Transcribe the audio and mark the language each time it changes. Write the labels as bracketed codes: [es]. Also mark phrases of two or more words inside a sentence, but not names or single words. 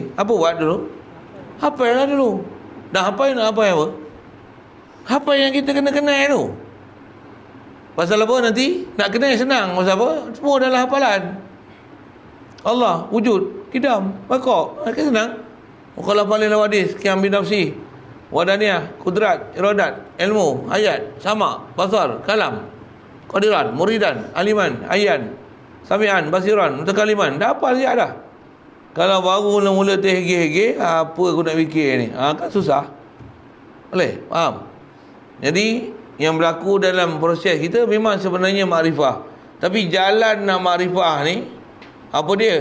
[ms] Apa buat dulu? Hafal lah dulu. Dah hafal nak hafal apa? Hafal yang kita kena kenal tu. Pasal apa nanti? Nak kenal senang. Pasal apa? Semua adalah hafalan. Allah, wujud, kidam, bakok. Kan senang. Kalau hafalin hadis, [ar] قيام بنفسي, [ms] wadaniyah, kudrat, iradat, ilmu, ayat, sama, basar, kalam, qadiran, muridan, aliman, ayyan, sami'an, basiran, mutakaliman. Dah hafal siap dah. Kalau baru mula-mula terhege-hege, apa aku nak fikir ni? Kan susah. Boleh? Faham? Jadi, yang berlaku dalam proses kita memang sebenarnya makrifah. Tapi jalan nak makrifah ni, apa dia?